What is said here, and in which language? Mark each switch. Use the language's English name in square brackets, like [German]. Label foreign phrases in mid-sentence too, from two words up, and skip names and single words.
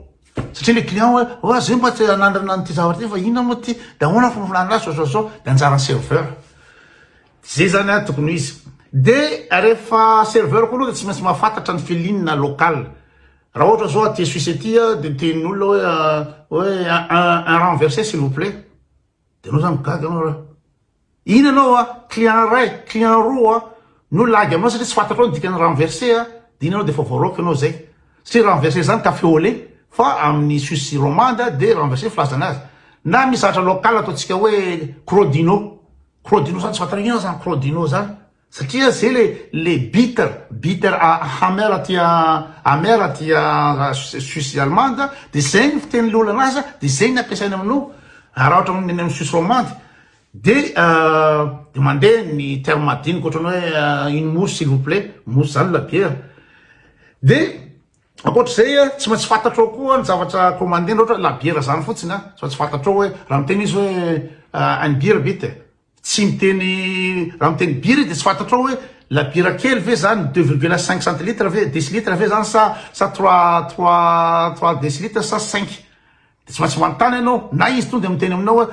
[Malagasy] Satria le client hoe zay mba tsy anandrana nyty zavatra ty fa ina moa ty de ahoana fomba azy zao de anjaran'ny serveur. Zay zany tokony izy. De rehefa serveur koa aloha de tsy maintsy mahafantatra ny filinina local. Raha ohatra zao aty Suisse aty de tenin'olona hoe [French] un renversé s'il vous plaît. [Malagasy] De anao zany migaga anao ina anao client ray client roa no lagy aminao satria tsy fantatrao ny dikany renversé de ina anao de fa voaroky anao zay. Satria renversé zany [French] café au lait [Malagasy] fa amin'ny Suisse romande de renversé filazana azy. Na misy zavatra local ataontsika hoe crodino zany tsy fantarana ina zany crodino zany satria zay le bitter amer aty Suisse allemande de zay ny fiteny le olana azy de zay ny ampiasaina aminao raha ohatra amin'ny Suisse romande de mandeha ny terme madinika ohatrany hoe [French] une mousse s'il vous plaît [Malagasy] mousse zany [French] la bière [Malagasy] de Akoatr'izay tsy maintsy fantatrao koa ny zavatra commandena ohatra la biera zany fotsiny tsy maintsy fantatrao hoe raha miteny izy hoe any biera bite tsy miteny raha miteny biera de tsy fantatrao hoe la biera kely ve zany 2,5 centilitre ve décilitre ve zany sa 3 décilitre sa 5 de tsy maintsy manontany ianao na izy tonga de miteny aminao hoe